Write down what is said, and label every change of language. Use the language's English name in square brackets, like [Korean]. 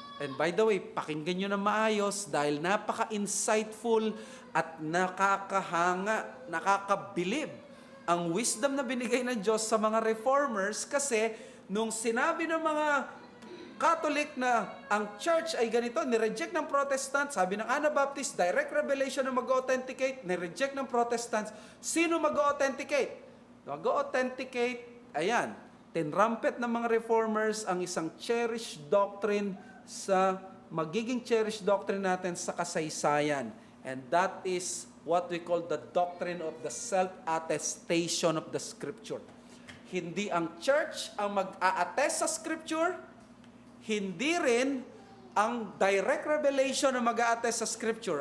[English] And by the way, [Filipino] pakinggan nyo na maayos dahil napaka-insightful at nakakahanga, nakakabilib ang wisdom na binigay ng Diyos sa mga Reformers kasi nung sinabi ng mga Catholic na ang church ay ganito, nireject ng Protestant, sabi ng Anabaptist, direct revelation na mag-authenticate, nireject ng Protestants, sino mag-authenticate? Mag-authenticate, ayan, tinrampet ng mga Reformers ang isang cherished doctrine sa magiging cherished doctrine natin sa kasaysayan. [English] And that is what we call the doctrine of the self-attestation of the Scripture. [Filipino] Hindi ang church ang mag-a-attest sa Scripture, hindi rin ang direct revelation na mag-a-attest sa Scripture.